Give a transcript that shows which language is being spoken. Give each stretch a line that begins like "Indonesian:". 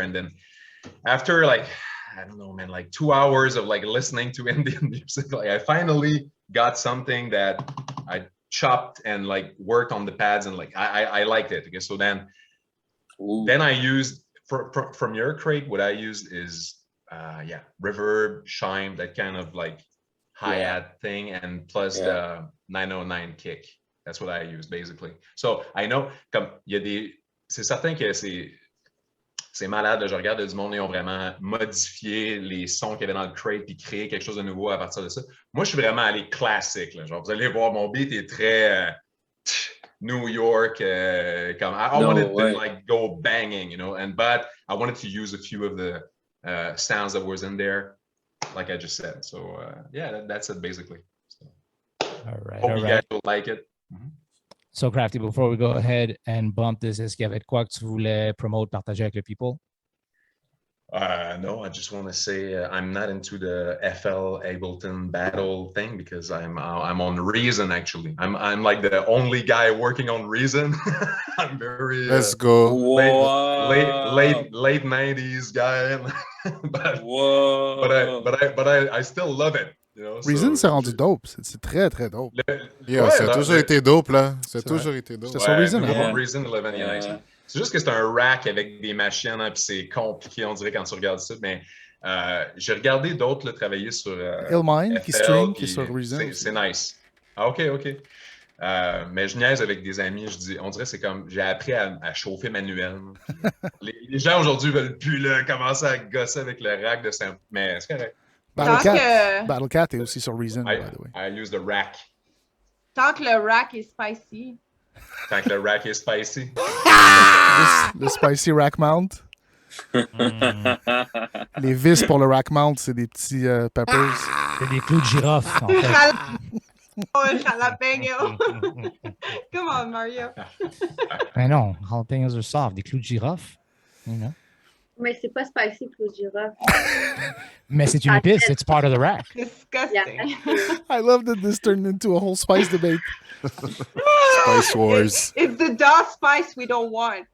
English: And then after like, I don't know, man, like 2 hours of like listening to Indian music, like I finally got something that I chopped and like worked on the pads, and like I liked it. Okay, so then I used from your crate, what I used is reverb, chime, that kind of like hi-hat thing, and plus the 909 kick. That's what I use basically. So I know
French: comme il y a c'est certain que c'est malade. Je regarde du monde, ils ont vraiment modifié les sons qu'il y avait dans le crate puis créé quelque chose de nouveau à partir de ça. Moi, je suis vraiment allé classique. Là. Genre, vous allez voir, mon beat est très New York.
English: Comme I wanted to like go banging, you know. But I wanted to use a few of the sounds that was in there, like I just said. So that's it basically. So, all right. Hope you guys will like it. So Crafty, before we go ahead and bump this,
French: est-ce qu'il y avait de quoi que tu voulais promote, partager avec le people?
English: No, I just want to say I'm not into the FL Ableton battle thing because I'm on Reason actually. I'm like the only guy working on Reason. I'm very let's go late 90s guy, but I still love it. You know,
French: Reason, c'est rendu dope. C'est très, très dope. Ça a toujours été dope, là. Ça a toujours été dope. J'étais sur Reason avant. Reason 11, nice. C'est juste que c'est un rack avec des machines, hein, puis c'est compliqué, on dirait, quand tu regardes ça. Mais j'ai regardé d'autres travailler sur Illmind, FL, qui stream, qui est sur Reason. C'est nice. Ah, OK. Mais je niaise avec des amis, je dis, on dirait c'est comme, j'ai appris à chauffer manuel. les gens aujourd'hui veulent plus là, commencer à gosser avec le rack de simple. Mais c'est correct. Battlecat est aussi sur Reason,
English: by the way. I use the rack.
French: Tant que le rack est spicy. Tant que le rack est spicy. Le spicy rack mount. Les vis pour le rack mount, c'est des petits peppers. C'est des clous de girofle, en fait.
English: Oh, jalapeno. Come on, Mario.
French: Mais non,
English: jalapenos are soft.
French: Des clous de girofle,
English: you know.
French: Mais c'est pas spicy pour le girofle. Mais c'est une épice.
English: It's part of the rack. Disgusting. Yeah. I love that this turned into a whole spice debate. Spice wars. It's the DOS spice we don't want.